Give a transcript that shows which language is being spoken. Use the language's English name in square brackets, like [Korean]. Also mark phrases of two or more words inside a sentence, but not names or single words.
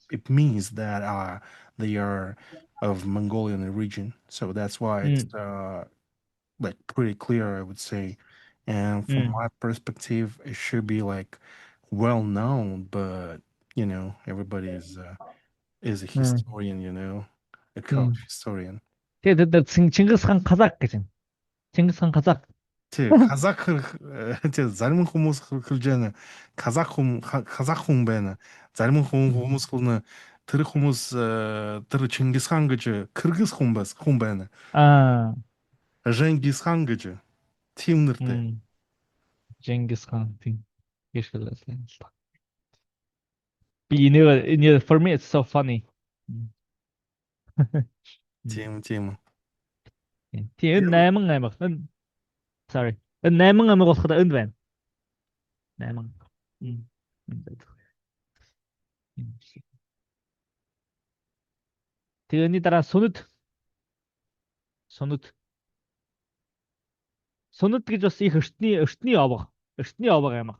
[English] it means that they are of Mongolian origin. So that's why it's Mm. like pretty clear, I would say. And from Mm. my perspective, it should be like well known, but everybody is a Mm. historian, a [Mongolian] Тийм. [English] coach historian. [Mongolian] Тэгээд Чингис хаан Казак гэж байна. Чингис хаан Казак. Зарим хүмүүс хэлж байна. Казах хүн байна. Зарим хүмүүс хэлнэ тэр хүмүүс тэр Чингис хаан гэж Кыргыз хүн байна. Аа. Женгис хаан гэж тийм нэртэй. Чингис хаан тийм. Гэж хэлсэн л та. [English] For me it's so funny. [Mongolian] Тийм. Тийм 8 аймаг. Sorry. Энэ 8 аймаг болоход энд байна. 8. Энд байдаг. Тэрний дараа Сүнэд гэж бас их эртний овог аймаг.